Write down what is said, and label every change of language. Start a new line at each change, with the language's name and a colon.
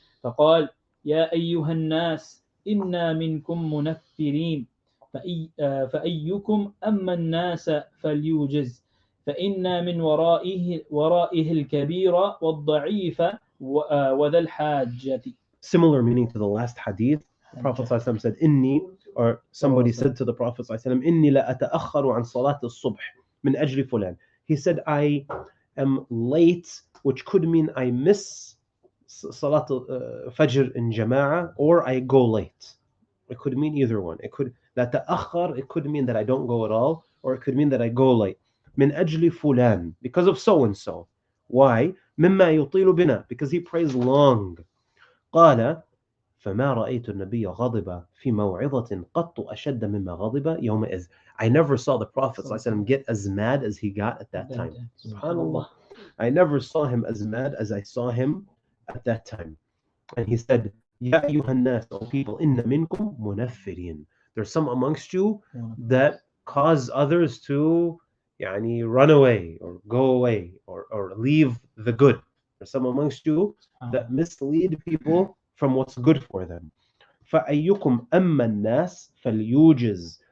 Arabic: فقال: يا أيها الناس إنا منكم منفرين فأيكم أما الناس فليوجز فإن من ورائه الكبير والضعيف وذا الحاجة.
English: Similar meaning to the last hadith. The Prophet ﷺ said, Inni, or somebody said to the Prophet ﷺ,
Arabic: Inni la ata'akharu an salat al-subh min ajli fulan.
English: He said, I am late, which could mean I miss salat al-fajr in jama'ah, or I go late. It could mean either one. It could, la ta'akhar, it could mean that I don't go at all, or it could mean that I go late.
Arabic: Min ajli fulan,
English: because of so-and-so. Why?
Arabic: Mimma yutilu bina,
English: because he prays long.
Arabic: قال فما رأيت النبي غضب في موعظة قط أشد مما غضب يومئذ.
English: I never saw the Prophet ﷺ get as mad as he got at that time. Subhanallah. I never saw him as mad as I saw him at that time. And he said,
Arabic: يا أيها الناس,
English: O people,
Arabic: إن منكم منفرين.
English: There's some amongst you that cause others to run away or go away or leave the good. There's some amongst you that mislead people from what's good for them.
Arabic: فَأَيُّكُمْ أَمَّا النَّاسِ فَلْيُوجِزْ.